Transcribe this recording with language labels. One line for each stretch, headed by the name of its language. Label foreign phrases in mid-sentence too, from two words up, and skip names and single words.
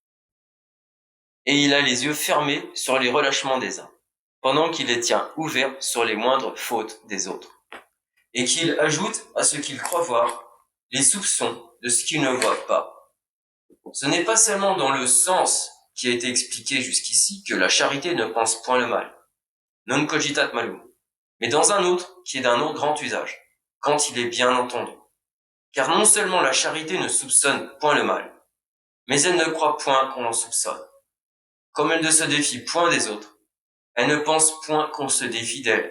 French: Et il a les yeux fermés sur les relâchements des uns, pendant qu'il les tient ouverts sur les moindres fautes des autres, et qu'il ajoute à ce qu'il croit voir les soupçons de ce qu'il ne voit pas. Ce n'est pas seulement dans le sens qui a été expliqué jusqu'ici que la charité ne pense point le mal,
Latin: non cogitat malum,
French: mais dans un autre qui est d'un autre grand usage, quand il est bien entendu. Car non seulement la charité ne soupçonne point le mal, mais elle ne croit point qu'on en soupçonne. Comme elle ne se défie point des autres, elle ne pense point qu'on se défie d'elle.